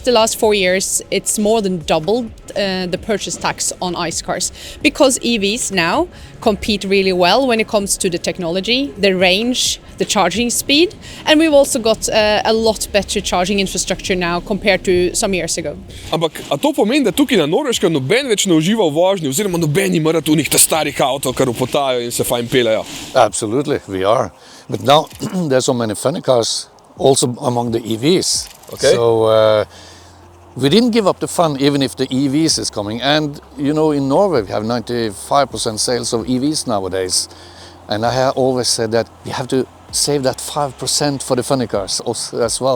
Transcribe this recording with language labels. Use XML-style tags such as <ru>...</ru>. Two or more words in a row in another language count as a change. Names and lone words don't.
<en>The last 4 years, it's more than doubled the purchase tax on ICE cars, because EVs now compete really well when it comes to the technology, the range, the charging speed, and we've also got a lot better charging infrastructure now compared to some years ago.</en> <sl>Ampak, a to pomeni, da tukaj na Norveškem noben več ne uživa v vožnji, oziroma noben ima rad unih ta starih avtov, kar upotajo in se fajn pelejo?</sl> <en>Absolutely, we are. But now there's so many funny cars also among the EVs. Okay. So we didn't give up the fun even if the EVs is coming. And you know, in Norway we have 95% sales of EVs nowadays. And I have always said that you have to save that 5% for the funny cars as well.</en>